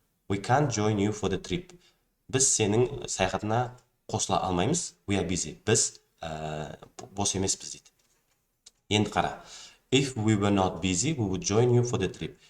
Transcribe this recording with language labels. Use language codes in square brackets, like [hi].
[en] We can't join you for the trip. [kk] Біз сенің саяхатына қосыла алмаймыз. [en] We are busy. [kk] Біз бос емеспіз дейді. Енді қара. [en] If we were not busy, we would join you for the trip.